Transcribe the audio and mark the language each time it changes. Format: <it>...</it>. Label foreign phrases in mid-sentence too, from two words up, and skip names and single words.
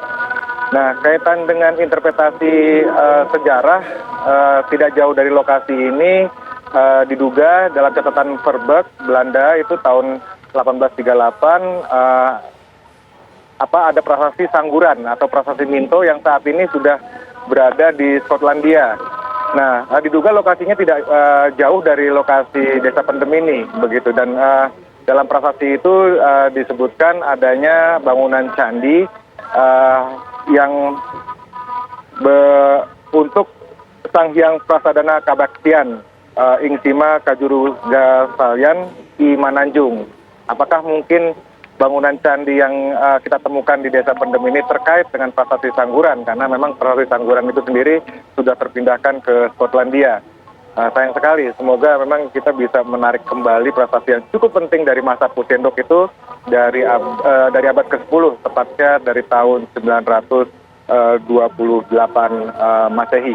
<id>Nah, kaitan dengan interpretasi sejarah, tidak jauh dari lokasi ini diduga dalam catatan Verbeek Belanda itu tahun 1838 ada prasasti Sangguran atau prasasti Minto yang saat ini sudah berada di Skotlandia. Nah, diduga lokasinya tidak jauh dari lokasi Desa Pendem ini, begitu. Dan dalam prasasti itu disebutkan adanya bangunan candi yang untuk Sang Hyang Prasadana Kabaktian Ingsima Kajuru Gasalyan I Mananjung. Apakah mungkin bangunan candi yang kita temukan di Desa Pendem ini terkait dengan prasasti Sangguran, karena memang prasasti Sangguran itu sendiri sudah terpindahkan ke Skotlandia. Sayang sekali, semoga memang kita bisa menarik kembali prasasti yang cukup penting dari masa Empu Sendok itu dari abad ke-10, tepatnya dari tahun 928 Masehi.</id>